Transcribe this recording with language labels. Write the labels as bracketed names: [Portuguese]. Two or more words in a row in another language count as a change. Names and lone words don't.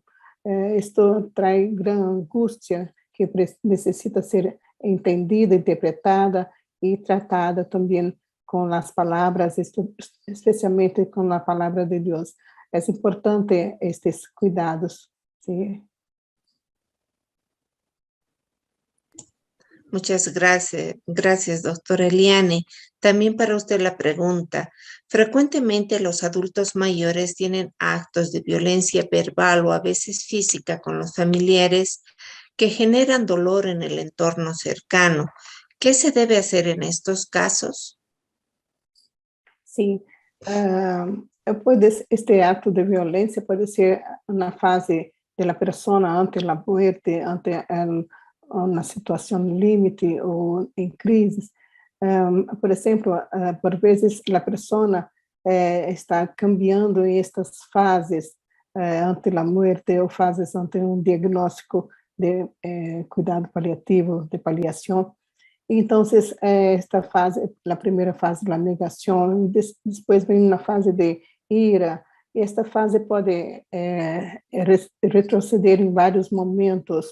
[Portuguese] Isto traz grande angústia que necessita ser entendida, interpretada e tratada também com as palavras, especialmente com a palavra de Deus. É importante estes cuidados. Sim. [Spanish] Muchas gracias, doctora Eliane. También para usted la pregunta. Frecuentemente los adultos mayores tienen actos de violencia verbal o a veces física con los familiares que generan dolor en el entorno cercano. ¿Qué se debe hacer en estos casos? Sí, este acto de violencia puede ser una fase de la persona ante la muerte, [Portuguese] ante uma situação limite ou em crise. Por exemplo, por vezes a pessoa está cambiando em estas fases ante a morte ou fases ante um diagnóstico de cuidado paliativo, de paliação. Então, esta fase, a primeira fase, a negação, e depois vem uma fase de ira. E esta fase pode retroceder em vários momentos.